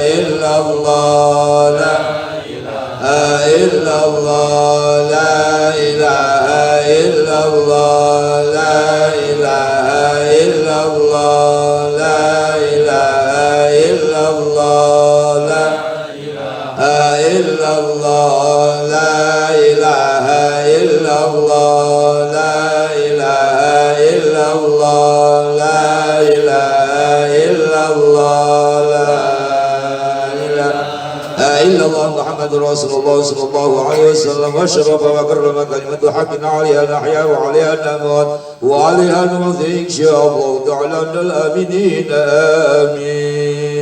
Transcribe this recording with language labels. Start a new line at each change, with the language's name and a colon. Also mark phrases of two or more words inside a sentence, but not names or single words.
Arabic: إلا الله، لا إلا الله، لا إله إلا الله، لا إله إلا الله، لا إله إلا الله، لا إلا الله، لا إله إلا الله، لا إله إلا الله، لا إله إلا الله, لا إلا الله محمد رسول الله صلى الله عليه وسلم وشرف وكرم كلمة حق عليها نحيا وعليها نموت وعليها نموت إن شاء الله تعالى من الآمنين آمين.